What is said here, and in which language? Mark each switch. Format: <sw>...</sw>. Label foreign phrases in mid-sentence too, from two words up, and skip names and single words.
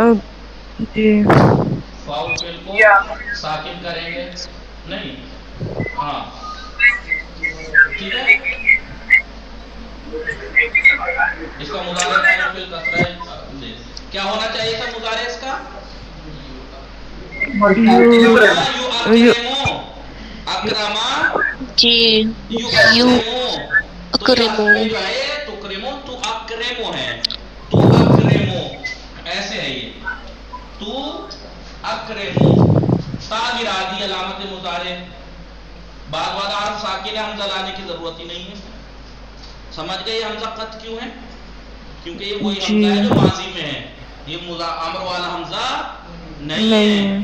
<ur>جی فاؤل فعل کو ساکن کریں گے، نہیں ہاں ٹھیک ہے. اس کا مضارع</ur> <ar>عین الفعل</ar> <ur>کسرہ ہے. کیا ہونا چاہیے تھا مضارع اس کا؟</ur> <ar>اکرما یو اکرمو، اکرما</ar> <ur>جی</ur> <ar>یو یو اکرمو.</ar> <ur>تو یہ</ur> <ar>اکرمو</ar> <ur>یہ جو ہے تکرمو تو اکرمو ہے، تو اکرمو ایسے ہے، یہ تو اکرمو تا گرا دی علامت مضارع. بعد حرف ساکن ہے، حمزہ لانے کی ضرورت ہی نہیں ہے. سمجھ گئے یہ حمزہ قط کیوں ہے؟ کیونکہ یہ وہی حمزہ ہے جو ماضی میں ہے، یہ امر والا حمزہ نہیں ہے.</ur>